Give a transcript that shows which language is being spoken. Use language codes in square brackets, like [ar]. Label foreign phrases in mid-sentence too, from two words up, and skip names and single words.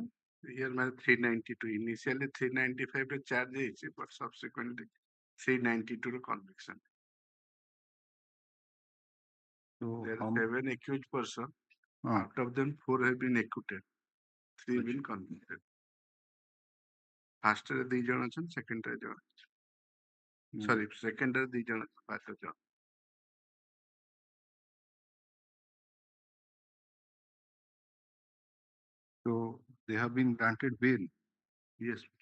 [en] Here, 392. Initially 395 रे charge ହେଇଛି, but subsequently 392 ର conviction. So There are 7 accused persons. Out of them, 4 have been acquitted. [or] 3 [en] been convicted. First [or] ରେ 2 ଜଣ ଅଛନ୍ତି, second ରେ ଜଣେ ଅଛି। [en] Sorry, second [or] ରେ 2 ଜଣ ଅଛି, first ରେ ଜଣେ। [en] So they have been granted bail. Yes.